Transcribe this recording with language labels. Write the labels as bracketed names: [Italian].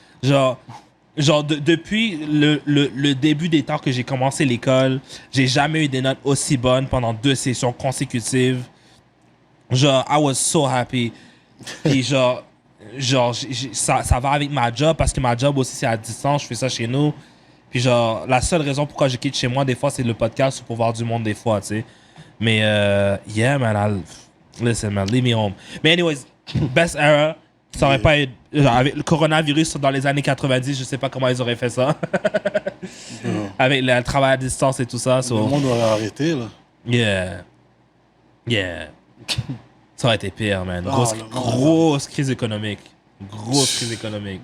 [French] Genre depuis le début des temps que j'ai commencé l'école, j'ai jamais eu des notes aussi bonnes pendant 2 sessions consécutives. Genre, [English] I was so happy. [French] Puis genre ça va avec ma job, parce que ma job aussi, c'est à distance, je fais ça chez nous. Puis genre, la seule raison pourquoi je quitte chez moi, des fois, c'est le podcast pour voir du monde, des fois, tu sais. Mais, [English] yeah, man, listen, man, leave me home. [French] Mais anyways, [English] best era, [French] ça aurait pas eu... Genre, avec le coronavirus dans les années 90, je sais pas comment ils auraient fait ça. Avec le travail à distance et tout ça. Le monde aurait arrêté, là. Yeah. Ça aurait été pire, man. Grosse crise économique. Grosse crise économique.